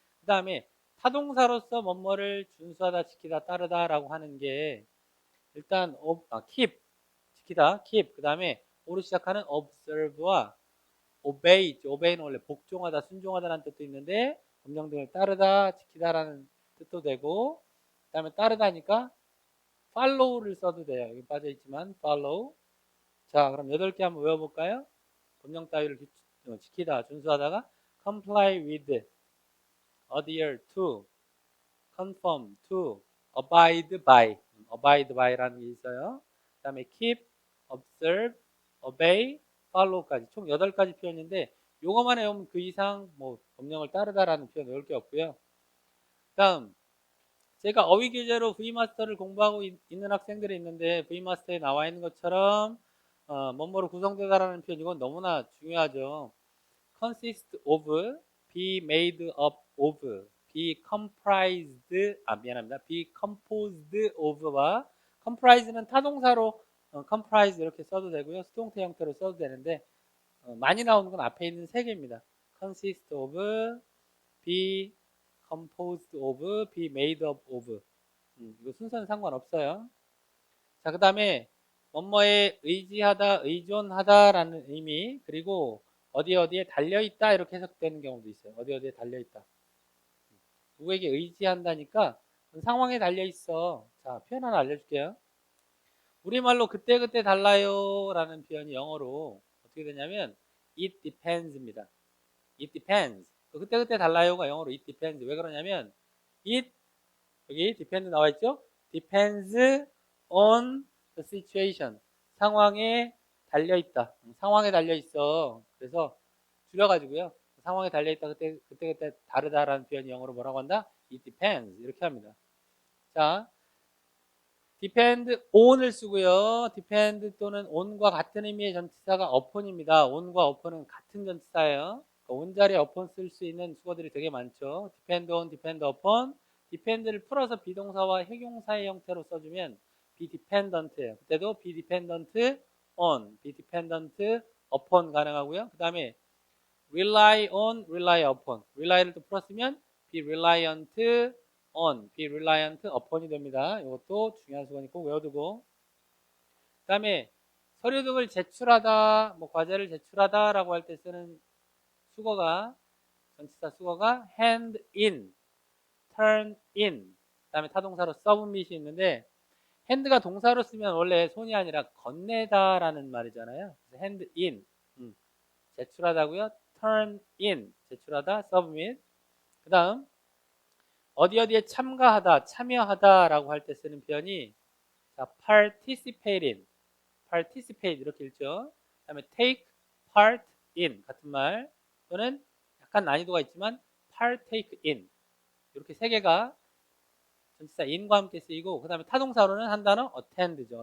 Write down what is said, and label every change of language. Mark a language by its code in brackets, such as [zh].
[ko] 그 다음에 타동사로서 뭐뭐를 준수하다, 지키다, 따르다 라고 하는 게 일단 keep, 지키다, keep. 그 다음에 오로 시작하는 observe와 obey 있죠. obey는 원래 복종하다, 순종하다라는 뜻도 있는데 법령 등을 따르다, 지키다라는 뜻도 되고, 그 다음에 따르다니까 follow를 써도 돼요. 여기 빠져 있지만 follow. 자, 그럼 8개 한번 외워볼까요? 법령 따위를 지키다, 준수하다가 comply with, adhere to, conform to, abide by라는 게 있어요. 그 다음에 keep, observe, obey, follow까지 총 8가지 표현인데 요거만 외우면 그 이상 뭐 법령을 따르다라는 표현 외울 게 없고요. 다음 제가 어휘 교재로 V마스터를 공부하고 있는 학생들이 있는데 V마스터에 나와 있는 것처럼 뭐뭐로 구성되다라는 표현 이건 너무나 중요하죠. consist of, be made up of, be comprised, 미안합니다. be composed of와 comprise는 타동사로 comprise 이렇게 써도 되고요. 수동태 형태로 써도 되는데 많이 나오는 건 앞에 있는 3개입니다. [en] consist of, be composed of, be made up of. [ko] 이거 순서는 상관없어요. 자, 그 다음에 뭐뭐에 의지하다, 의존하다라는 의미, 그리고 어디에 달려있다 이렇게 해석되는 경우도 있어요. 어디에 달려있다. 누구에게 의지한다니까 상황에 달려있어. 자, 표현 하나 알려줄게요. 우리말로 그때그때 달라요 라는 표현이 영어로 어떻게 되냐면 [en] it depends [ko] 입니다. [en] it depends. [ko] 그때그때 달라요가 영어로 [en] it depends. [ko] 왜 그러냐면 it, 여기 depend 나와 있죠? [en] depends on the situation. [ko] 상황에 달려있다. 상황에 달려있어. 그래서 줄여가지고요. 상황에 달려있다. 그때 다르다라는 표현이 영어로 뭐라고 한다? [en] it depends. [ko] 이렇게 합니다. 자, depend on을 쓰고요. depend 또는 on과 같은 의미의 전치사가 upon입니다. on과 upon은 같은 전치사예요. on 자리에 upon 쓸 수 있는 수거들이 되게 많죠. [en] depend on, depend upon. [ko] depend를 풀어서 비동사와 형용사의 형태로 써주면 be dependent예요. 그때도 be dependent on, be dependent upon 가능하고요. 그 다음에 rely on, rely upon. rely를 또 풀었으면 be reliant on, be reliant upon이 됩니다. 이것도 중요한 수건이 꼭 외워두고. 그 다음에 서류 등을 제출하다, 뭐 과제를 제출하다라고 할 때 쓰는 수거가, 전치사 수거가 hand in, turn in. 그 다음에 타동사로 submit이 있는데 hand가 동사로 쓰면 원래 손이 아니라 건네다라는 말이잖아요. 그래서 hand in, 제출하다고요. turn in, 제출하다, submit. 그 다음 어디에 참가하다, 참여하다라고 할 때 쓰는 표현이 자, participate in, participate 이렇게 읽죠. 그 다음에 take part in 같은 말 또는 약간 난이도가 있지만 partake in 이렇게 3개가 전치사 in과 함께 쓰이고 그 다음에 타동사로는 한 단어 attend죠.